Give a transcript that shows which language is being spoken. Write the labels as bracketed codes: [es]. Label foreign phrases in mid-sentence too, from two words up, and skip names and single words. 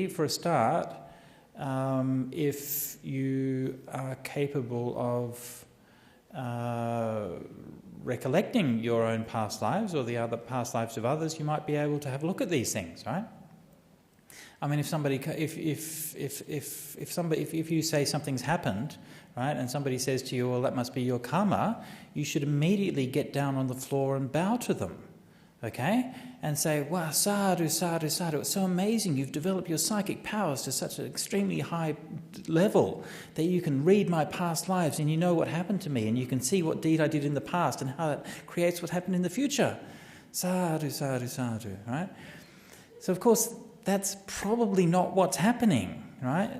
[en] For a start, if you are capable of recollecting your own past lives or the other past lives of others, you might be able to have a look at these things, right? I mean, if you say something's happened, right, and somebody says to you, well, that must be your karma, you should immediately get down on the floor and bow to them, okay? And say, [pi] wow, sadhu, sadhu, sadhu, [en] it's so amazing. You've developed your psychic powers to such an extremely high level that you can read my past lives and you know what happened to me and you can see what deed I did in the past and how it creates what happened in the future. [pi] Sadhu, sadhu, sadhu, [en] right? So, of course, that's probably not what's happening, right?